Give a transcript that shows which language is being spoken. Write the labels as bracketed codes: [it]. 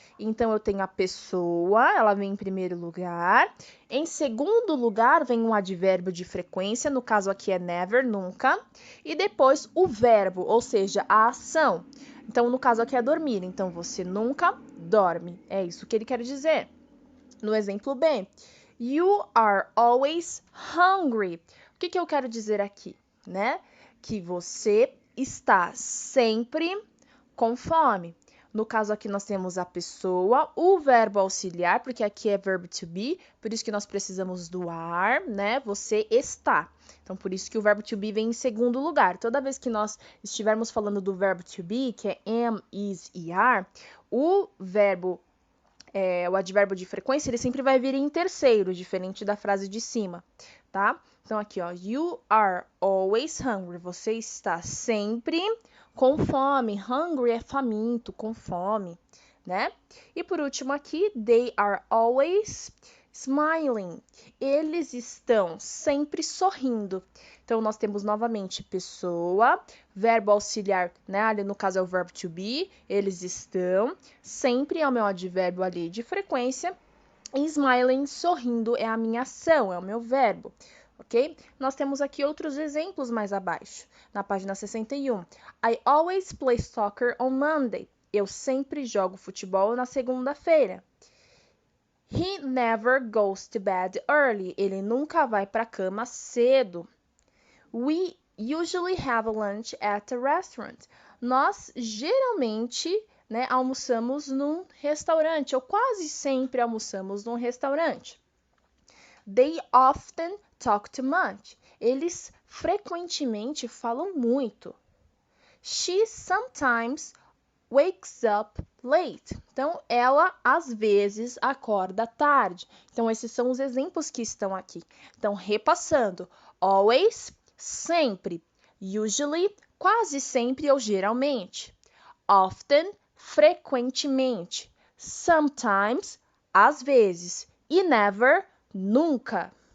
[pt] Então, eu tenho a pessoa, ela vem em primeiro lugar. Em segundo lugar, vem um advérbio de frequência, no caso aqui é never, nunca. E depois o verbo, ou seja, a ação. Então, no caso aqui é dormir. Então, você nunca dorme. É isso que ele quer dizer. No exemplo B, [en] you are always hungry. [pt] O que eu quero dizer aqui, né? Que você está sempre com fome. No caso aqui nós temos a pessoa, o verbo auxiliar, porque aqui é verbo to be, por isso que nós precisamos do are, né? Você está. Então, por isso que o verbo to be vem em segundo lugar. Toda vez que nós estivermos falando do verbo to be, que é am, is e are, o advérbio de frequência, ele sempre vai vir em terceiro, diferente da frase de cima, tá? Então, aqui, ó, [en] you are always hungry. [pt] Você está sempre com fome. Hungry é faminto, com fome, né? E por último aqui, [en] they are always smiling. [pt] Eles estão sempre sorrindo. Então, nós temos novamente pessoa, verbo auxiliar, né? Ali no caso é o verbo to be. Eles estão. Sempre é o meu advérbio ali de frequência. E smiling, sorrindo, é a minha ação, é o meu verbo. Ok? Nós temos aqui outros exemplos mais abaixo, na página 61. [en] I always play soccer on Monday. [pt] Eu sempre jogo futebol na segunda-feira. [en] He never goes to bed early. [pt] Ele nunca vai para a cama cedo. [en] We usually have lunch at a restaurant. [pt] Nós geralmente, né, almoçamos num restaurante, ou quase sempre almoçamos num restaurante. [en] They often talk too much. [pt] Eles frequentemente falam muito. [en] She sometimes wakes up late. [pt] Então, ela às vezes acorda tarde. Então, esses são os exemplos que estão aqui. Então, repassando: always, sempre; usually, quase sempre ou geralmente; often, frequentemente; sometimes, às vezes; e never, nunca.